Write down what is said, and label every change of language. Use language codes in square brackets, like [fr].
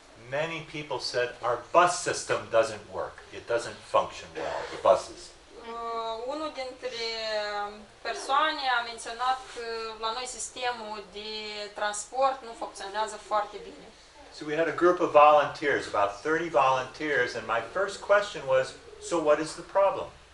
[en] many people said our bus system doesn't work. It doesn't function well, the buses. [ro] Unul dintre persoane a menționat că la noi sistemul de transport nu funcționează foarte bine. [en] So we had a group of volunteers, about 30 volunteers, and my first question was, so what is the problem?